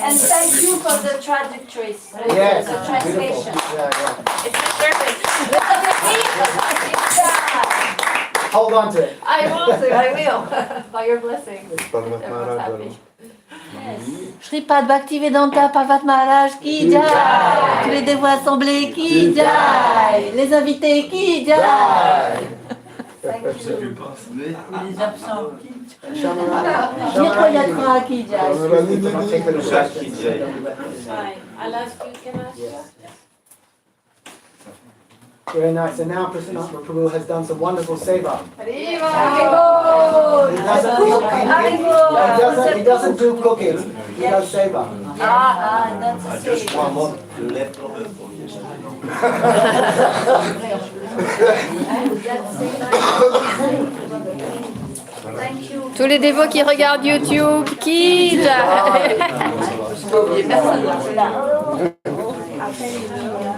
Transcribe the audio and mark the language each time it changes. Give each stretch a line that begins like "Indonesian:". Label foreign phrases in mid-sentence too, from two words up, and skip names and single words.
English: And thank you for the traductress. Yes, the translation. Yeah. It's a service. Hold on to it. I want to, I will, by your blessing. Everyone's happy. Shripad Bhaktivedanta Parvat Maharaj
Hindi: की जय.
French: Tous les dévots assemblés
Hindi: की जय.
French: Les invités
Hindi: की जय.
English: Thank you.
French: Les absents.
Hindi: Mirepoix की जय.
English: I'll ask you, can I ask you? Very nice. And now Prasanna Prabhu has done some wonderful seva. He doesn't do cooking. He does seva. That's a Just one more leftover for Thank you.
French: Tous les dévots qui regardent YouTube,
Hindi: की जय.
French: Personne.